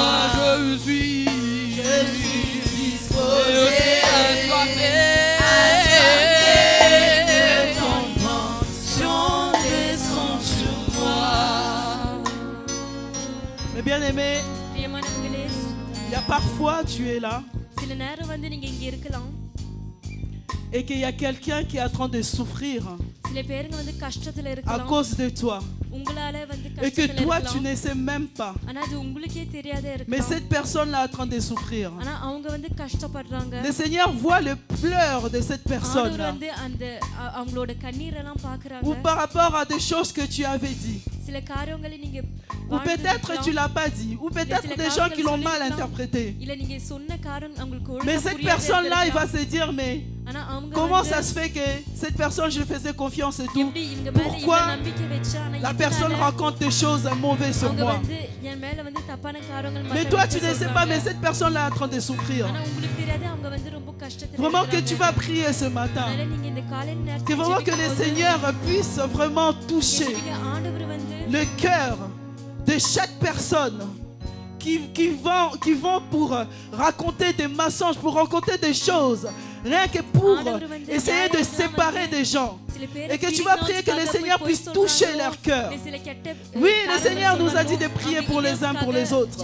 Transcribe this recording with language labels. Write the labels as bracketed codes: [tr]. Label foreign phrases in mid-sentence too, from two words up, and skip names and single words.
[fr] Je suis disposé. Assoiffé. Que ton onction descende sur moi. Mais bien aimé, [ta] பிரியமானவர்களே, [fr] il y a parfois tu es là [ta] சில நேரம் வந்து நீங்க இங்க இருக்கலாம். [fr] et qu'il y a quelqu'un qui est en train de souffrir [ta] சில பேருங்க வந்து கஷ்டத்துல [fr] à [ta] இருக்கலாம். [fr] cause de toi [ta] உங்களால வந்து [fr] et que [ta] கஷ்டத்துல [fr] toi tu [ta] இருக்கலாம். [fr] ne sais même pas. [ta] ஆனா அது உங்களுக்கே தெரியாத [fr] Mais [ta] இருக்கலாம். [fr] cette personne-là est en train de souffrir. [ta] ஆனா அவங்க வந்து கஷ்டப்படுறாங்க. [fr] Le Seigneur voit le pleur de cette [ta] ஆண்டவர் [fr] personne-là. [ta] வந்து அந்த அவங்களோட கண்ணீரெல்லாம் [fr] Ou [ta] பாக்குறாங்க. [fr] par rapport à des choses que tu avais dit. [ta] சில காரியங்களை நீங்க [fr] Ou peut-être tu l'as pas dit. Ou peut-être des gens qui l'ont mal interprété. [ta] இல்ல நீங்க சொன்ன காரியம் அவங்களுக்கு [fr] Mais [ta] ஒழுங்கா [fr] cette [ta] புரியாத [fr] personne-là, il va se dire, mais [ta] ஆனா அவங்க [fr] comment [ta] வந்து [fr] ça se fait que cette personne, je faisais confiance et tout. [ta] எப்படி இவங்க மேல [fr] Pourquoi [ta] இவ்வளவு நம்பிக்கை வச்சா ஆனா [fr] la personne raconte des choses mauvaises sur [ta] அவங்க [fr] moi? [ta] வந்து என் மேல வந்து தப்பான காரியங்கள் [fr] Mais toi, tu ne sais pas, mais cette personne-là est en train de souffrir. [ta] ஆனா உங்களுக்கு தெரியாது அவங்க வந்து ரொம்ப கஷ்டத்துல [fr] Vraiment que tu [ta] இருக்காங்க. [fr] vas prier ce matin. [ta] அதனால நீங்க இந்த காலையில [fr] Que [ta] நேரத்துல [fr] vraiment que le Seigneur puisse vraiment toucher [ta] ஆண்டவர் வந்து [fr] le cœur de chaque personne qui vont pour raconter des mensonges, pour raconter des choses, rien que pour essayer de séparer des gens. Et que tu vas prier que le Seigneur puisse toucher leur cœur. Oui, le Seigneur nous a dit de prier pour les uns pour les autres.